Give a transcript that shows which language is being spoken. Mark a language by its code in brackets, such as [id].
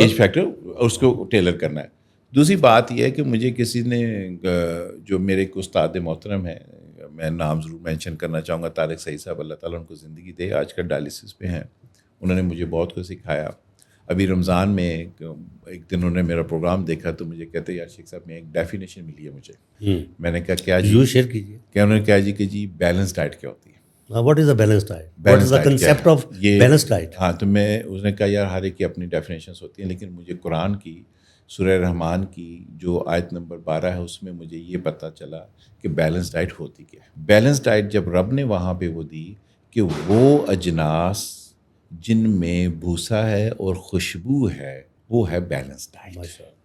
[ur] Age factor اس کو tailor کرنا ہے. دوسری بات یہ ہے کہ مجھے کسی نے, جو میرے ایک استاد محترم ہیں, میں نام ضرور مینشن کرنا چاہوں گا, طارق سعید صاحب, اللہ تعالیٰ ان کو زندگی دے, آج کل ڈائلسس پہ ہیں. انہوں نے مجھے بہت کچھ سکھایا. ابھی رمضان میں ایک دن انہوں نے میرا پروگرام دیکھا تو مجھے کہتے یار شیخ صاحب میں ایک ڈیفینیشن ملی ہے مجھے. میں نے کہا کیا جی؟ شیئر کیجیے. کیا انہوں نے کہا جی کہ جی بیلنس ڈائٹ کیا ہوتی ہے. [en] What is the balance diet? What is the concept of balance diet? [ur] ہاں, تو میں اس نے کہا یار ہر ایک کی اپنی ڈیفینیشنس ہوتی ہیں, لیکن مجھے قرآن کی سورہ رحمان کی جو آیت نمبر 12 ہے اس میں مجھے یہ پتہ چلا کہ بیلنس ڈائٹ ہوتی کیا ہے. بیلنس ڈائٹ جب رب نے وہاں پہ وہ دی کہ وہ اجناس جن میں بھوسا ہے اور خوشبو ہے وہ ہے بیلنس ڈائٹ.